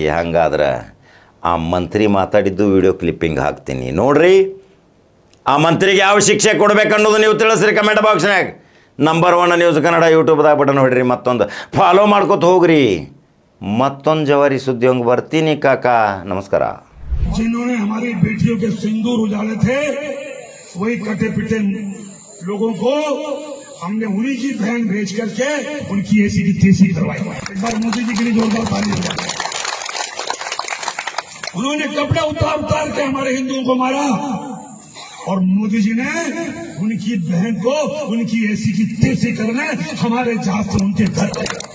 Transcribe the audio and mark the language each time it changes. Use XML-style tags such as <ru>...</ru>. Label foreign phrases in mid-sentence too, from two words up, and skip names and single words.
<kn>ಹಂಗಾದ್ರೆ ಆ ಮಂತ್ರಿ ಮಾತಾಡಿದ್ದು</kn> <en>video clipping</en> <kn>ಹಾಕ್ತೀನಿ ನೋಡ್ರಿ. ಆ ಮಂತ್ರಿಗೆ ಯಾವ ಶಿಕ್ಷೆ ಕೊಡಬೇಕನ್ನೋದು ನೀವು ತಿಳಿಸ್ರಿ</kn> <en>comment boxನಾಗ.</en> <kn>ನಂಬರ್ 1 ನ್ಯೂಸ್ ಕನ್ನಡ ಯೂಟ್ಯೂಬ್ದಾಗ ಬಟನ್ ಹೊಡ್ರಿ, ಮತ್ತೊಂದು ಫಾಲೋ ಮಾಡ್ಕೊತ ಹೋಗ್ರಿ. ಮತ್ತೊಂದು ಜವಾರಿ ಸುದ್ದಿ ಹಂಗೆ ಬರ್ತೀನಿ ಕಾಕಾ. ನಮಸ್ಕಾರ.</kn> <hi>जिन्होंने हमारी बेटियों के सिंदूर उजाले थे, वही कटे पिटे लोगों को हमने उन्हीं की बहन भेज करके उनकी ऐसी की तैसी करवाई. एक बार मोदी जी के लिए जोरदार ताली हो जाए. उन्होंने कपड़े उतार के हमारे हिंदुओं को मारा और मोदी जी ने उनकी बहन को उनकी ऐसी की तैसी करने हमारे जहाज से उनके घर गए.</hi>